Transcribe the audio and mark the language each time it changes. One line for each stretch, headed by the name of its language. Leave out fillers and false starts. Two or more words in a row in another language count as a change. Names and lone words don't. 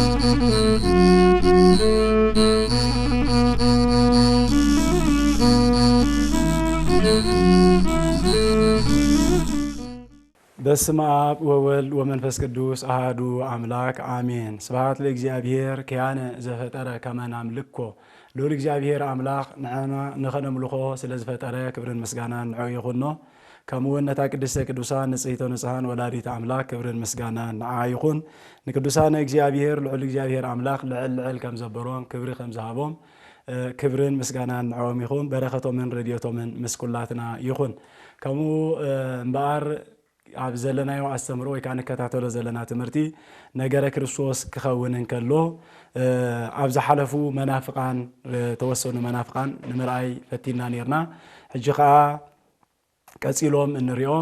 Geez: በስመ አብ ወወልድ ወመንፈስ ቅዱስ አሐዱ አምላክ አሜን። ስብሐት ለእግዚአብሔር ከያነ ዘፈጠረ ከመ ናምልኮ
Tigrinya: ልዑል እግዚአብሔር አምላክ ንዓና ንኸነምልኾ ስለዝፈጠረ ክብርን ምስጋናን ንዑ ይኹኖ። ከምኡውን ነታ
Geez: ቅድስተ ቅዱሳን ንጽሕተ ንጹሓን ወላዲተ አምላክ
Tigrinya: ክብርን ምስጋናን ንዓ ይኹን። ንቅዱሳነ እግዚአብሔር ልዑል እግዚአብሔር አምላክ ልዕል ከም ዘበሮም ክብሪ ከም ዝሃቦም ክብርን ምስጋናን ንዕኦም ይኹን። በረኸቶምን ረድኤቶምን ምስ ኩላትና ይኹን። ከምኡ እምበኣር ኣብ ዘለናዮ ኣስተምሮ ወይ ከዓ ንከታተሎ ዘለና ትምህርቲ ነገረ ክርስቶስ ክኸውን እንከሎ ኣብ ዝሓለፉ መናፍቃን ተወሰኑ መናፍቃን ንምርኣይ ፈቲና ነርና። ሕጂ ከዓ ቀፂሎም እንሪኦም